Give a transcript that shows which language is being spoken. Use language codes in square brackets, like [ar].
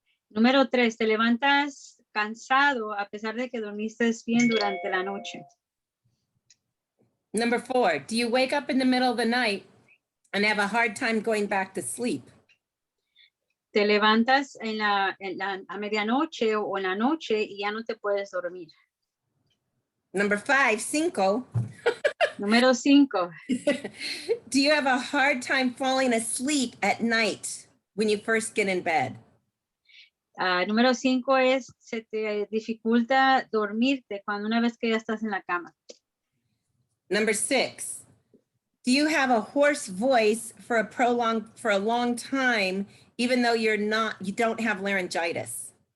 [es] Número 3, te levantas cansado a pesar de que dormiste bien durante la noche. [en] Number 4, do you wake up in the middle of the night and have a hard time going back to sleep? [es] Te levantas a medianoche o en la noche y ya no te puedes dormir. [en] Number 5. [es] Número 5. [en] Do you have a hard time falling asleep at night when you first get in bed? [es] Número 5 es, se te dificulta dormirte cuando una vez que ya estás en la cama. [en] Number 6, do you have a hoarse voice for a long time, even though you don't have laryngitis?